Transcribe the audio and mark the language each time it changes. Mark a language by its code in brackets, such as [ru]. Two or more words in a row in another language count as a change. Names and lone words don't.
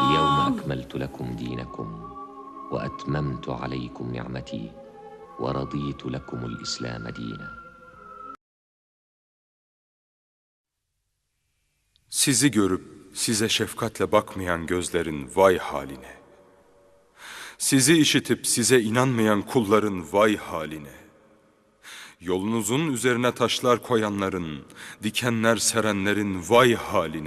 [ar] اليوم أكملت لكم دينكم وأتممت عليكم نعمتي ورضيت لكم الإسلام دينا. [tr] Sizi görüp size şefkatle bakmayan gözlerin vay haline. Sizi işitip size inanmayan kulların vay haline. Yolunuzun üzerine taşlar koyanların, dikenler serenlerin vay haline.